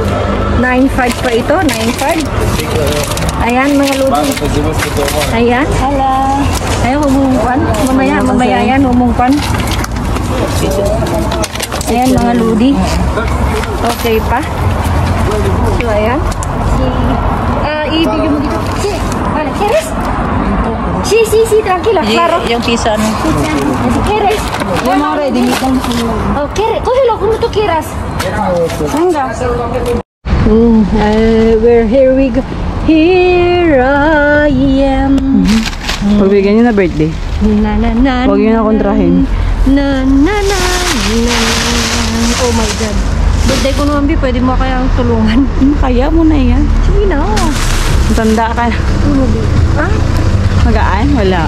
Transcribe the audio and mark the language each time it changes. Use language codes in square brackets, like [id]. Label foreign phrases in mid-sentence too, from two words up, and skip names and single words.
[tl] 9.5 pa ito. 9.5. Ayan, mga ludi. Ayan. Hala. Ayan, humungkwan. Mamaya yan, humungkwan. Ayan, mga ludi. Okay pa. So, ayan. I-video mo dito. [es] Vale, ¿quieres? Sí, tranquila, claro. [tl] Yung pizza, [es] Si quieres. [tl] Yung mga [en] ready meat [tl] lang. [es] Oh, ¿quieres? Cógelo como tú quieras. [tl] Sangga. [en] Here we go. Here I am. [tl] Pagbigyan nyo na birthday. Na. Huwag nyo na kontrahin. [en] Na. Oh my God. [tl] Birthday ko naman, Bi. Pwede mo kayang tulungan. Kaya mo na yan. Sige na. Tanda ka. Magaan? Wala.